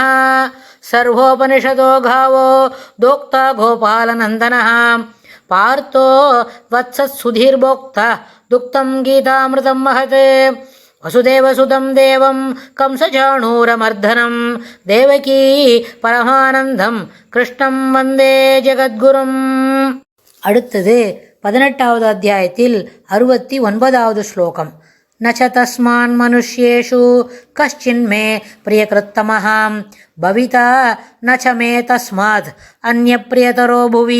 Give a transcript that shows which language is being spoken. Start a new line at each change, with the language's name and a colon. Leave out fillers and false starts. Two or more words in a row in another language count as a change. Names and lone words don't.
Sanskrit: सर्वोपनिषदो गावो दोक्ता गोपालनन्दनः पार्थो वत्सत्सुधीर्भोक्ता दुक्तं गीतामृतं महत्। वसुदेवसुतं देवं कंसचाणूरमर्दनं देवकी परमानन्दं कृष्णं वन्दे ஜெகத்குரும்.
Tamil: அடுத்தது 18வது அத்தியாயத்தில் 69வது ஸ்லோகம்.
Sanskrit: न च तस्मान् मनुष्येषु कश्चिन्मे प्रियकृत्तमः भविता न च मे तस्मात् अन्यप्रियतरो भुवि.